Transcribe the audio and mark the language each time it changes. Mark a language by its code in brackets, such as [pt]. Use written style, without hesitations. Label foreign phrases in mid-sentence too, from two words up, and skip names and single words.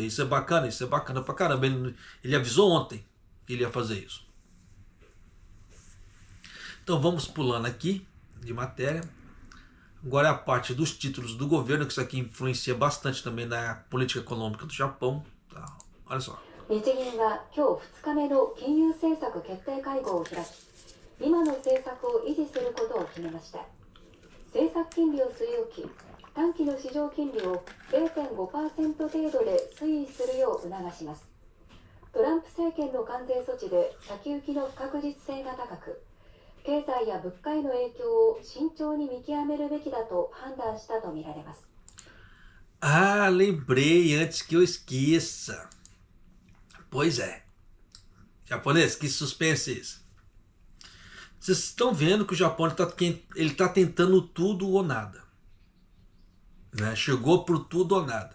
[pt] Isso é bacana pra caramba. Ele avisou ontem que ele ia fazer isso. Então vamos pulando aqui de matéria. Agora é a parte dos títulos do governo, que isso aqui influencia bastante também na política econômica do Japão. Tá? Olha só. [ja] 日銀は今日2日目の金融政策決定会合を開き、今の政策を維持することを決めました。政策金利を据え置き、短期の市場金利を 0.5% 程度で推移するよう促します。トランプ政権の関税措置で先行きの不確実性が高く、経済や物価への影響を慎重に見極めるべきだと判断したとみられます。 [pt] Ah, lembrei antes que eu esqueça. Pois é. Japonês, que suspense isso. Vocês estão vendo que o Japão ele tá tentando tudo ou nada. Né? Chegou pro tudo ou nada.